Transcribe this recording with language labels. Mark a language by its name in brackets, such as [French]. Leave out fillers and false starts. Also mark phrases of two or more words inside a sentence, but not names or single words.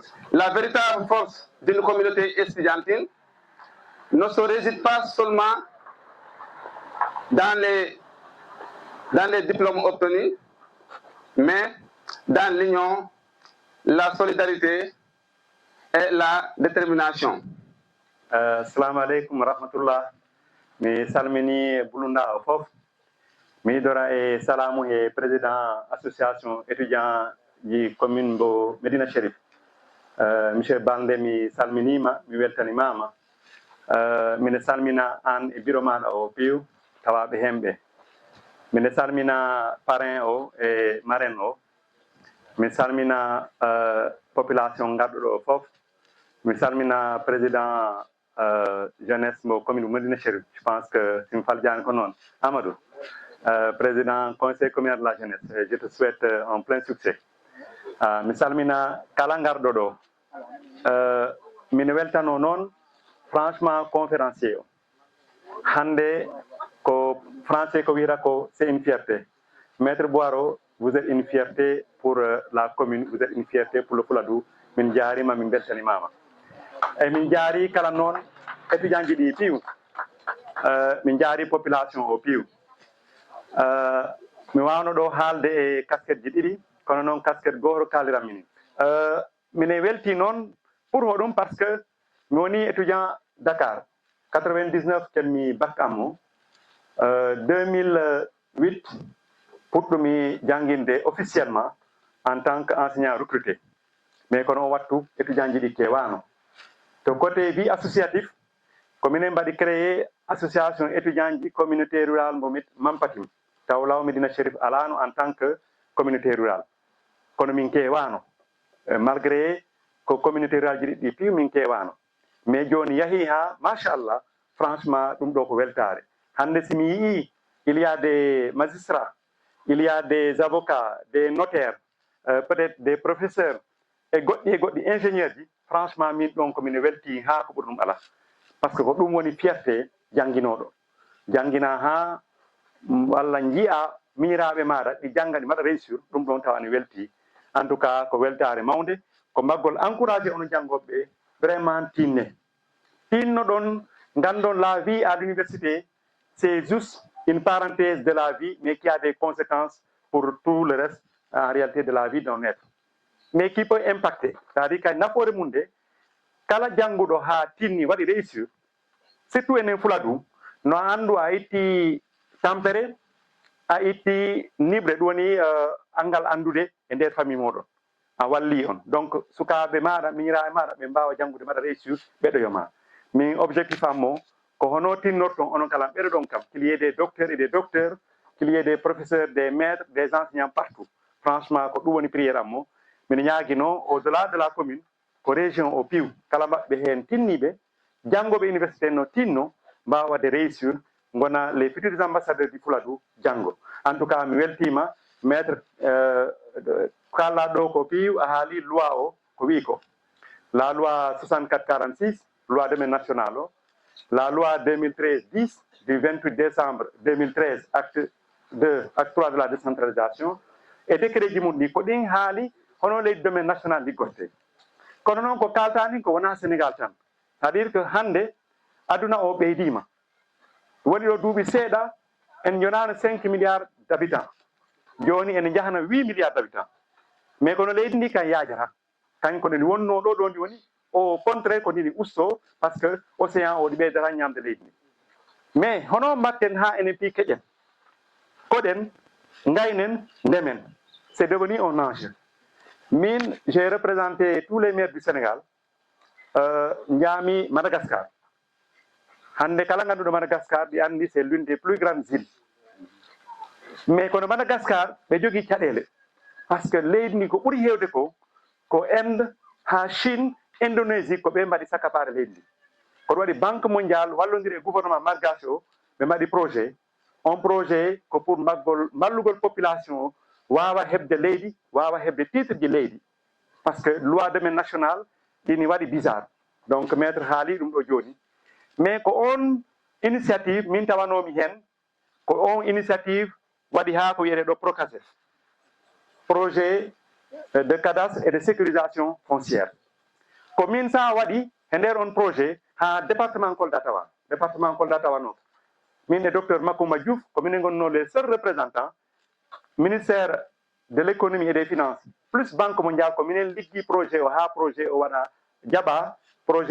[French] La véritable force d'une communauté estudiantine ne se réside pas seulement dans les diplômes obtenus, mais dans l'union, la solidarité et la détermination. [Arabic] السلام عليكم رحمة الله. [Fula] Mi salmini bulunda o fof. Mi dora e salamu e [French] président association étudiant [Fula] di commune bo Medina Chérif. Monsieur Bande mi salminima, mi weltanimama. Mine salmina an e bureau maɗa o piw tawaɓe hemɓe. Mine salmina parrain o e marraine o. Mi salmina population garɗuɗo o fof. Mi salmina [French] président jeunesse [Fula] mo commune Medina Chérif. [French] Je pense que Sim Faldiane [Fula] ko noon [French] Amadou, président conseil communal de la jeunesse. Je te souhaite un plein succès. [Fula] Mi salmina kala garɗo ɗo. Mine weltano noon [French] franchement conférencier [Fula] o. Hande ko français ko wira ko [French] c'est une fierté. Maître Boiro, vous êtes une fierté pour la commune, vous êtes une fierté pour le Fouladou. [Fula] Min jarima min beltanimama. E min jaari kala noon étudiant ji ɗi piw min jaari population o piw mi wawno ɗo haalde e casquette ji ɗiɗi kono noon casquette goto kaaliram mini mine welti noon pour hoɗum [French] par ce que [Fula] mi woni étudiant Dakar 99 kelmi bac am o 2008 puɗɗumi janginde [French] officiellement en tant que enseignant recruté mais [Fula] kono wattu étudiant ji ɗi kewano to [French] côté vie associatif [Fula] ko minen mbaɗi [French] créé association étudiant [Fula] ji [French] communauté rural [Fula] mo Mampatim taw law Médina Chérif alano [French] en tant que communauté rural [Fula] kono min kewano malgré ko [French] communauté rural [Fula] ji ɗi piw min kewano mais joni yahi ha machallah franchement ɗum ɗo ko weltare hande simi yii [French] il y a des magistrats il y a des avocats des notaires peut-être des professeurs [Fula] e goɗɗi ingénieur ji franchement min ɗon komin welti ha ko ɓuri ɗum ala [French] par ce [Fula] que ko ɗum woni fierté jannginoɗo janngina ha walla jiiya miñiraɓe maɗa ɗi jangga ɗi mbaɗa réussir ɗum ɗon tawani welti [French] en tout cas [Fula] ko weltare mawde ko mbaggol encouragé ono janggoɓe vraiment tinno ɗon gandon [French] la vie à l'université c'est juste une parenthèse de la vie mais qui a des conséquences pour tout le reste en réalité de la vie d'un être mais qui peut impacter c'est-à-dire [Fula] kay nafoore mum [French] de [Fula] kala jannguɗo ha tinni waɗi [French] réussir surtout [Fula] enen Fuladu no andu a itti tampere a itti nibre ɗum woni angal andude e nder famille moɗon a walli on donc sukaɓe maɗa miñiraɓe maɗa ɓe mbawa janngude mbaɗa réussir ɓeɗoyoma min objectif am mo ko hono tinnorton onon kala ɓeɗo ɗon kam [French] qu'il y ait des docteurs et des docteurs qu'il y ait des professeurs des maîtres des enseignants partout franchement [Fula] ko ɗum woni priére am mo mino ñaaguino [French] au delà de la commune [Fula] ko région o piw kala maɓɓe hen tinniɓe janggoɓe université no tinno mbawa wadde réussir gona [French] les futurs ambassadeurs du Fuladu [Fula] janggo [French] en tout cas [Fula] mi weltima maître kalɗa ɗo ko piw a haali [French] loi [Fula] o ko wi ko [French] la loi 64-46 loi domaine national o la loi 2013-10 du 28 décembre 2013 acte 2 acte 3 de la décentralisation e décret ji [Fula] mum ɗi ko ɗin haali hono leydi [French] domaine national [Fula] liggotte kono noon ko kaltani ko wona Sénégal tan [French] c'est à dire que [Fula] hande aduna o ɓeydima woni ɗo duuɓi seeɗa en jonano 5 [French] milliards d' habitants [Fula] joni ene jahana 8 [French] milliards d' habitants mais [Fula] kono leydi ndi kan yajata kañ ko ndi wonno ɗo ɗo ndi woni [French] au contraire [Fula] ko ndini usto [French] par ce que [Fula] océan o ɗi ɓeydata ñamde leydi ndi mais hono mbatten ha enen pi keƴen koɗen gaynen ndemen [French] c'est devenu un enjeu [Fula] min [French] j'ai représenté tous les maires du Sénégal [Fula] jaami Madagascar hande kala ganduɗo Madagascar ɗi andi [French] c'est l'une des plus grandes îles [Fula] mais kono Madagascar ɓe jogui caɗele [French] par ce que [Fula] leydi ndi ko ɓuuri hewde ko Inde ha Chine Indonésie ko ɓe mbaɗi sakapare leydi ndi kono waɗi [French] banque mondiale [Fula] wallodiri e [French] gouvernement malgache [Fula] o ɓe mbaɗi projet on projet ko pour mallugol population o wawa hebde leydi wawa hebde titre ji leydi [French] par ce que loi domaine national [Fula] ɗini waɗi [French] bizarre donc maître [Fula] haali ɗum ɗo joni mais ko on initiative min tawanomi hen ko on initiative waɗi ha ko wiyete ɗo Procasef [French] projet de cadastre et de sécurisation foncière [Fula] ko min sa waɗi e nder on projet ha département Kolda tawa noon min e docteur Makoumba Diouf ko minen gonno les [French] seuls représentants ministère de l'économie et des finances plus banque mondiale [Fula] ko minen liggi projet o ha projet o waɗa jaɓa [French] projet